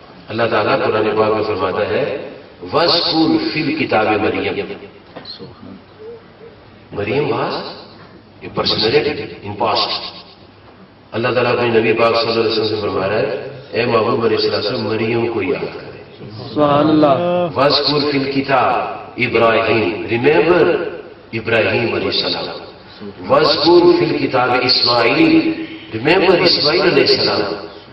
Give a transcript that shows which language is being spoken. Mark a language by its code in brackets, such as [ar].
[ur] اللہ تعالیٰ قرآن پاک میں فرماتا ہے [ar] وَاذْكُرْ فِي الْكِتَابِ مَرْيَمَ. [en] Maryam was a personality in past. [ur] اللہ تعالیٰ اپنے نبی پاک صلی اللہ علیہ وسلم سے فرما رہا ہے اے محبوب علیہ السلام مریم کو یاد کرے. سبحان اللہ. [ar] وَاذْكُرْ فِي الْكِتَابِ ابراہیم. [en] Remember Ibrahim علیہ السلام. [ar] وَاذْكُرْ فِي الْكِتَابِ اسماعیل. [en] Remember Ismail علیہ السلام.